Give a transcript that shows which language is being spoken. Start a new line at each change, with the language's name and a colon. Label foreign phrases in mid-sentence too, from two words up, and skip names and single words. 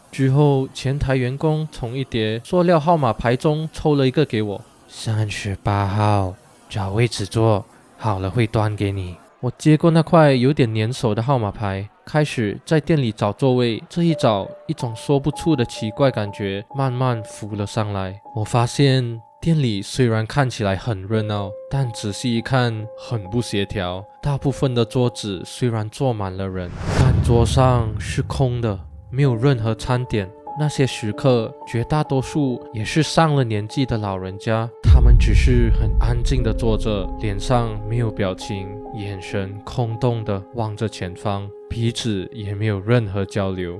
Chinese: 之後前台員工從一疊塑料號碼牌中抽了一個給我，38號，找位置坐，好了會端給你。我接過那塊有點粘手的號碼牌，開始在店裡找座位。這一找，一種說不出的奇怪感覺慢慢浮了上來。我發現店裡雖然看起來很熱鬧，但仔細一看很不協調。大部分的桌子雖然坐滿了人，但桌上是空的，沒有任何餐點。那些食客絕大多數也是上了年紀的老人家，他們只是很安靜地坐着，臉上沒有表情，眼神空洞地望着前方，彼此也沒有任何交流。